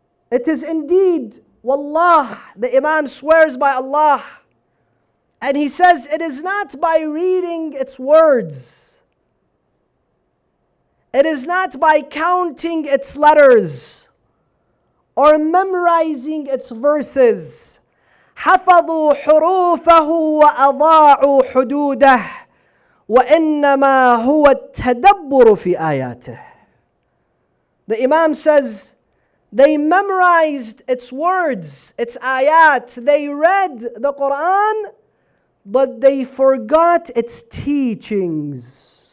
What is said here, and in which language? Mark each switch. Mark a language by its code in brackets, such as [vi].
[en] It is indeed, wallah, the Imam swears by Allah, and he says it is not by reading its words, it is not by counting its letters or memorizing its verses. [ar] حفظوا حروفه وأضاعوا حدوده وإنما هو التدبر في آياته. [en] The Imam says they memorized its words, its ayat, they read the Quran, but they forgot its teachings.